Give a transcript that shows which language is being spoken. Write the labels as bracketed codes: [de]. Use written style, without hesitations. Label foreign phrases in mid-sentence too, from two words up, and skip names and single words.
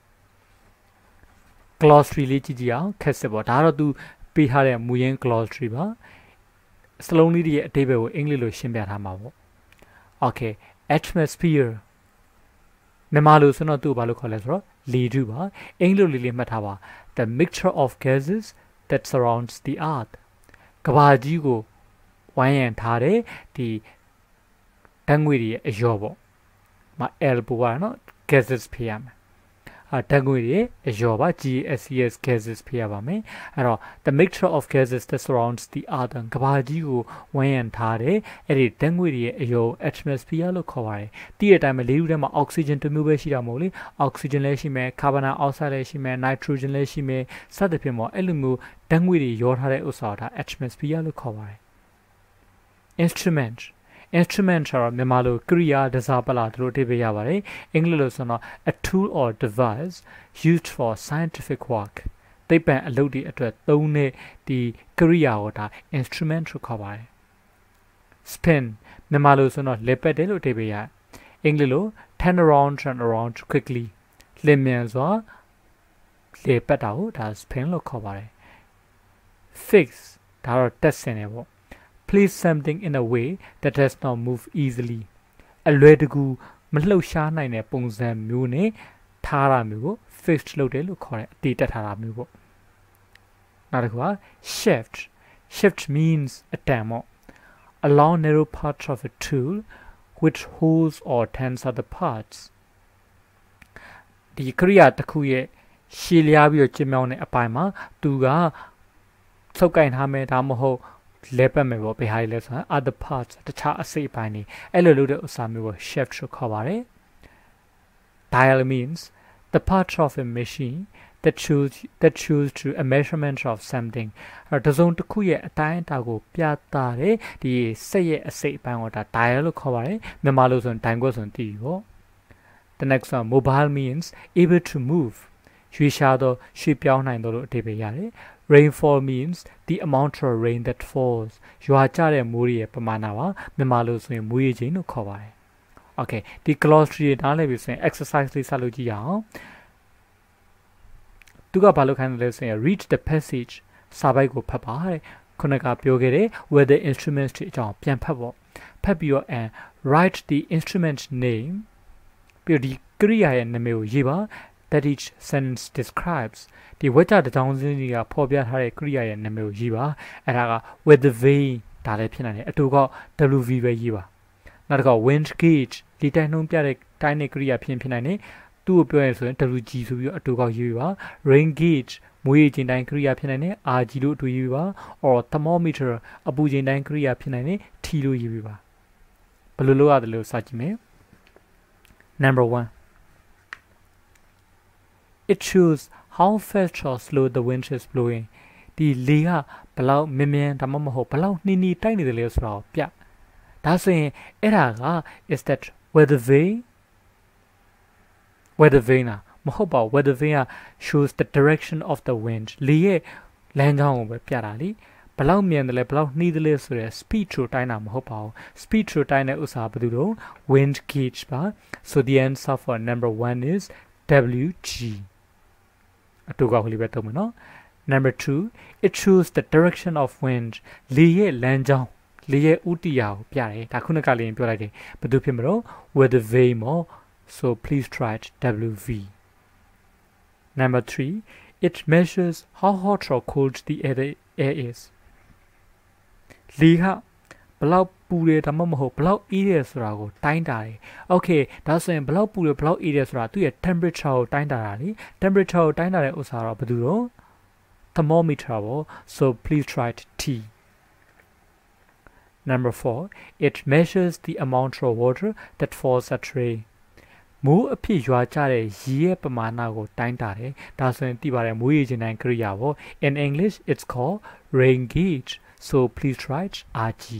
[my] glossary လေးကြည့်ကြည့်အောင်ခက်စစ်ပေါ့ဒါကတော့သူပေးထားတဲ့မူရင်း glossary ပါစလုံးလေးတွေရဲ့အဓိပ္ပာယ်ကိုအင်္ဂလိပ်လိုရှင်းပြထားမှာပေါ့ Okay atmosphere မြန်မာလိုဆိုတော့သူ့ဘာလို့ခေါ်လဲဆိုတော့လေထုပါအင်္ဂလိပ်လိုလေးမှတ်ထားပါ [en] the mixture of gases that surrounds the earth [my] ကမ္ဘာကြီးကိုဝိုင်းရံထားတဲ့ဒီဓာတ်ငွေ့တွေရဲ့အရောပေါ့မ L ပို့ရနော် gases ဖြစ်ရမယ်ဓာတ်ငွေ့တွေအရောပါ [en] GASES gases [my] ဖြစ်ရပါမယ်အဲ့တော့ [en] the mixture of gases that surrounds the earth [my] ကမ္ဘာကြီးကိုဝန်းရံထားတဲ့အဲ့ဒီဓာတ်ငွေ့တွေရဲ့အရော atmosphere လို့ခေါ်ပါတယ်တည့်တဲ့အတိုင်းပဲလေထုထဲမှာ oxygen တစ်မျိုးပဲရှိတာမဟုတ်လေ oxygen လည်းရှိမယ် [en] carbon dioxide [my] လည်းရှိမယ် nitrogen လည်းရှိမယ်စသဖြင့်ပေါ့အဲ့လိုမျိုးဓာတ်ငွေ့တွေရောထားတဲ့ဥစ္စာဒါ atmosphere လို့ခေါ်ပါတယ် instrument ဆိုတာမြန်မာလိုကရိယာတစားပလာတို့ အဓိပ္ပာယ်ရပါတယ်အင်္ဂလိပ်လိုဆိုတော့ [en] a tool or device used for scientific work [my] သိပ္ပံအလုပ်တွေအတွက်သုံးတဲ့ဒီကရိယာကိုဒါ instrument လို့ခေါ် ပါတယ် spin မြန်မာလိုဆိုတော့လေပတ်တယ်လို့အဓိပ္ပာယ်ရအင်္ဂလိပ်လို [en] turn around quickly [my] လျင်မြန်စွာလေပတ်တာကိုဒါ spin လို့ခေါ်ပါတယ် fix ဒါတော့တက်ဆင်တယ်ပေါ့ [en] place something in a way that does not move easily [my] အလွယ်တကူမလှုပ်ရှားနိုင်တဲ့ပုံစံမျိုးနဲ့ထားတာမျိုးကို fixed လုပ်တယ်လို့ခေါ်တယ်အတည်တက်ထားတာမျိုးပေါ့နောက်တစ်ခုက [en] shift means [my] အတန်ပေါ့ [en] a long narrow part of a tool which holds or turns other parts [my] ဒီကရိယာတစ်ခုရဲ့ရှည်လျားပြီးတော့ကျင်းမြောင်းတဲ့အပိုင်းမှာသူကဆုပ်ကင်ထားမယ်ဒါမှမဟုတ်လဲပတ်မယ်ပေါ့ဘယ်ဟာလဲဆိုတော့ [en] other parts [my] တခြားအစိတ်အ ပိုင်းတွေအဲ့လိုလုပ်တဲ့ဥစ္စာမျိုးကို shift လို့ခေါ်ပါတယ် [en] dial means the part of a machine that choose to a measurement of something [my] တ စုံတစ်ခုရဲ့အတိုင်းအတာကိုပြသတဲ့ဒီစက်ရဲ့အစိတ်အပိုင်းကိုဒါ dial လို့ခေါ်ပါတယ်မြန်မာလိုဆိုရင် dial ကိုဆိုရင်သိပြီပေါ့ [en] the next one mobile means able to move [my] ရွှေ့ရှားသောရွှေ့ပြောင်းနိုင်သောလို့အဓိပ္ပာယ်ရတယ် [en] Rainfall means the amount of rain that falls [my] ရွာကျတဲ့မိုးရဲ့ပမာဏပါမြန်မာလိုဆိုရင်မိုးရေချိန်လို့ခေါ်ပါတယ် Okay ဒီ glossary နားလည်ပြီဆိုရင် exercise လေးဆက်လုပ်ကြည့်ရအောင် သူကဘာလုပ်ခိုင်းတယ်လဲဆိုရင် [en] read the passage [my] စာပိုက်ကိုဖတ်ပါတဲ့ခုနကပြောခဲ့တဲ့ [en] weather instruments [my] တွေအကြောင်းပြန်ဖတ်ပေါ့ဖတ်ပြီးတော့ [en] and write the instrument [my] name ပြီးတော့ဒီကရိယာရဲ့နာမည်ကိုရေးပါ [en] that each sentence describes [my] ဒီဝါကျတစ်ကြောင်းစင်းကြီးကဖော်ပြထားတဲ့က ရိယာရဲ့နာမည်ကိုရေးပါအဲ့ဒါက [en] weather vane [my] ဒါလည်းဖြစ်နိုင်တယ်အတူက WV ပဲရေးပါနောက်တစ်ခါ [en] wind gauge [my] ဒီတိုင်းနှုံးပြတဲ့တိုင်းတဲ့ကရိယာဖြစ်နိုင်တယ်သူ့ကိုပြောရဆိုရင် WG ဆိုပြီးတော့အတူကရေးပါ [en] rain gauge [my] မိုးရေချိန်တိုင်းကရိယာဖြစ်နိုင်တယ် RG လို့အတူရေးပါ [en] or thermometer [my] အပူချိန်တိုင်းကရိယာဖြစ်နိုင်တယ် T လို့ရေးပါဘယ်လိုလုပ်ရတယ်လို့စကြည့်မယ် [en] number 1 It shows how fast or slow the wind is blowing [my] ဒီလေကဘလောက်မြင်ဒါမှမဟုတ်ဘလောက်နှီးနှီးတိုက်နေတယ်လဲဆိုတော့ပြဒါဆိုရင်အဲ့ဒါက [en] is that weather vane [my] မဟုတ်ပါ [en] weather vane က shows the direction of the wind [my] လေရဲ့လမ်းကြောင်းကိုပဲပြတာလीဘလောက်မြန်တယ်လဲဘလောက်နှီးတယ်လဲဆိုရယ် speed ကိုတိုင်းတာမဟုတ်ပါဘူး speed ကိုတိုင်းတဲ့ဥစ္စာဘာလို့လဲ [en] wind gauge [my] ပါ [en] so the answer for number 1 is WG [my] အတူကလေးပဲသုံးမယ်နော် [en] number 2 it shows the direction of wind [my] လေရဲ့လမ်းကြောင်း လေရဲ့ဥတီယာကိုပြတယ်ဒါခုနကလေးပြောလိုက်တယ်ဘယ်သူဖြစ်မလို့ [en] weather vane [my] မော [en] so please try it WV number 3 it measures how hot or cold the air is [my] လေကဘလောက်ပူတယ်ဒါမှမဟုတ်ဘလောက်အေးတယ်ဆိုတာကိုတိုင်းတာတယ် okay ဒါဆိုရင်ဘလောက်ပူတယ်ဘလောက်အေးတယ်ဆိုတာသူ့ရဲ့ temperature ကိုတိုင်းတာတာလေ temperature ကိုတိုင်းတာတဲ့ဥစ္စာတော့ဘယ်သူတော့ thermometer ပေါ့ [en] so please try it T number 4 it measures the amount of water that falls at rain [my] မိုးအဖြစ်ရွာကျတဲ့ရေရဲ့ပမာဏကိုတိုင်းတာတယ်ဒါဆိုရင်သိပါတယ်မိုးရေချိန်တိုင်းကရိယာပေါ့ [en] in English it's called rain gauge so please try it RG